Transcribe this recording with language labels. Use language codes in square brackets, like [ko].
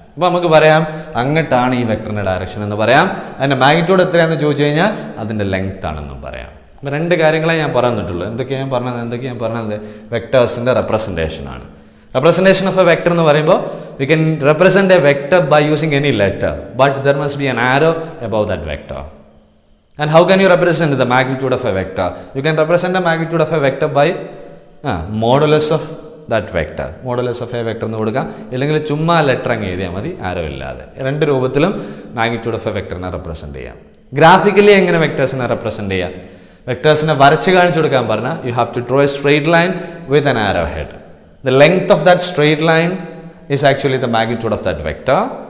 [ml] അപ്പോൾ നമുക്ക് പറയാം അങ്ങോട്ടാണ് ഈ വെക്ടറിൻ്റെ ഡയറക്ഷൻ എന്ന് പറയാം. അതിൻ്റെ മാഗ്നിറ്റ്യൂഡ് എത്രയാണെന്ന് ചോദിച്ചു കഴിഞ്ഞാൽ അതിൻ്റെ ലെങ്ത് ആണെന്നും പറയാം. അപ്പോൾ രണ്ട് കാര്യങ്ങളെ ഞാൻ പറഞ്ഞിട്ടുള്ളൂ. എന്തൊക്കെയാണ് ഞാൻ പറഞ്ഞത് വെക്ടേഴ്സിൻ്റെ റെപ്രസെൻറ്റേഷൻ ആണ്. [en] representation of a vector [ml] എന്ന് പറയുമ്പോൾ [en] We can represent a vector by using any letter, but there must be an arrow above that vector. And how can you represent the magnitude of a vector? You can represent the magnitude of a vector by modulus of that vector. [ml] Modulus of a vector എന്ന് കൊടുക്കാം, ഇല്ലെങ്കിൽ ചുമ്മാ letter അങ്ങ് എഴുതിയാൽ മതി, ആരോ ഇല്ലാതെ. രണ്ട് രൂപത്തിലും മാഗ്നിറ്റ്യൂഡ് ഓഫ് എ വെക്ടറിനെ റെപ്രസെൻറ്റ് ചെയ്യാം. ഗ്രാഫിക്കലി എങ്ങനെ വെക്ടേഴ്സിനെ റെപ്രസെൻറ്റ് ചെയ്യാം? വെക്ടേഴ്സിനെ വരച്ച് കാണിച്ചു കൊടുക്കാൻ പറഞ്ഞാൽ [en] You have to draw a straight line with an arrow head. The length of that straight line is actually the magnitude of that vector.